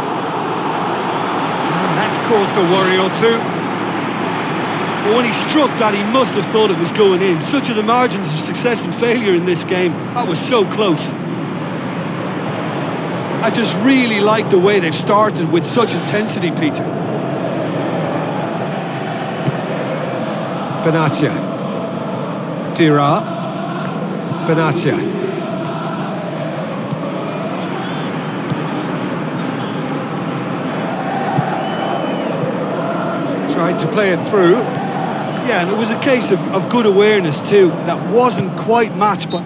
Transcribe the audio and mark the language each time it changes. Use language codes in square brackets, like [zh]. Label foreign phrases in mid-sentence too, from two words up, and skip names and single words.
[en] And that's caused a worry or two. But when he struck that, he must have thought it was going in. Such are the margins of success and failure in this game. That was so close. I just really like the way they've started with such intensity, Peter. Benatia. Dira. Benatia. Tried to play it through. Yeah, and it was a case of good awareness too. That wasn't quite matched, but...